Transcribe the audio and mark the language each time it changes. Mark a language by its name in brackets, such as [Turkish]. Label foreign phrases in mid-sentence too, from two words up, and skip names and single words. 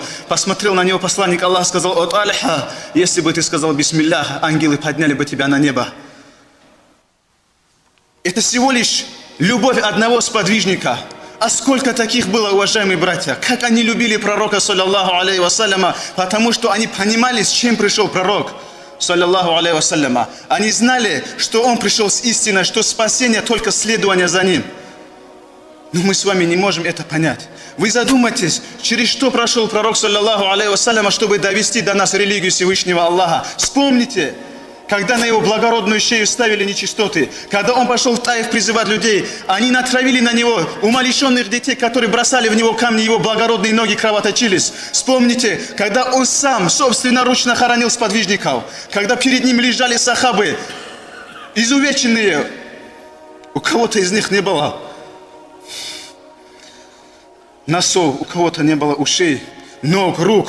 [Russian] Посмотрел на него посланник Аллаха, сказал: о Тальха, если бы ты сказал бисмиллях, ангелы подняли бы тебя на небо. Это всего лишь любовь одного сподвижника. А сколько таких было, уважаемые братья? Как они любили пророка, [Arabic] صلى الله عليه وسلم, [Russian] потому что они понимали, с чем пришел пророк, [Arabic] صلى الله عليه وسلم. [Russian] Они знали, что он пришел с истиной, что спасение только следование за ним. Но мы с вами не можем это понять. Вы задумайтесь, через что прошел пророк, [Arabic] صلى الله عليه وسلم, [Russian] чтобы довести до нас религию Всевышнего Аллаха. Вспомните, когда на его благородную шею ставили нечистоты, когда он пошел в Таиф призывать людей, они натравили на него умалишенных детей, которые бросали в него камни, его благородные ноги кровоточились. Вспомните, когда он сам собственноручно хоронил сподвижников, когда перед ним лежали сахабы, изувеченные, у кого-то из них не было носов, у кого-то не было ушей, ног, рук.